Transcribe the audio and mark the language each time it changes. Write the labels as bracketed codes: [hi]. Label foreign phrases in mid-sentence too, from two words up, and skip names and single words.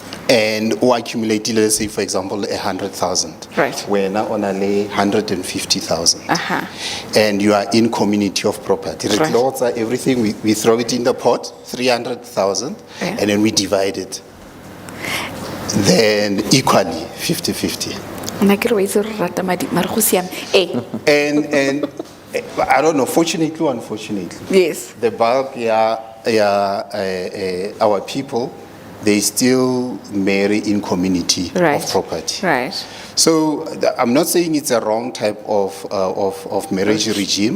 [en] and or accumulate, let's say, for example, 100,000. Right. Where now on a 150,000. Uh-huh. And you are in community of property. Right. Lots are everything, we throw it in the pot, 300,000, Yeah. and then we divide it. Then equally, 50-50. [tn] Nna ke re wa itse re rata madi, mara go siame. [en] And I don't know, fortunately or unfortunately, Yes. the bulk, our people, they still marry in community Right. of property. Right. So I'm not saying it's a wrong type of marriage regime.